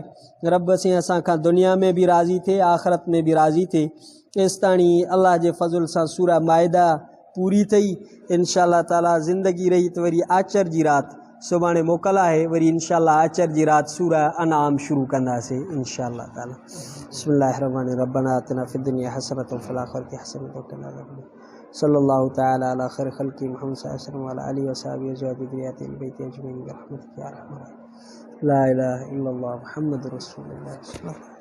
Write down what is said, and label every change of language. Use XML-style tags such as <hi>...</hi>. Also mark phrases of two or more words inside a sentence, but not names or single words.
<sd>रब से असां खां दुनिया में भी राज़ी थिए, आख़िरत में भी राज़ी थिए। एसि ताणी अल्लाह जे फ़ज़ुल सां सूरा माइदा पूरी थी।</sd> <ar>إن شاء الله تعالى</ar> <sd>ज़िंदगी रही त वरी आचर जी राति सुभाणे मोकल आहे, वरी इंशाअल्लाह आचर जी राति सूरा अनाम शुरू कंदासीं</sd> <ar>إن شاء الله تعالى. بسم الله الرحمن الرحيم ربنا آتنا في الدنيا حسنة وفي الآخرة حسنة وقنا عذاب النار. صلى الله تعالى على خير خلقه محمد صلى الله عليه وسلم وعلى آله وصحبه أزواجه ذريته بيته أجمعين برحمتك يا أرحم الراحمين. لا إله إلا الله محمد رسول الله.</ar>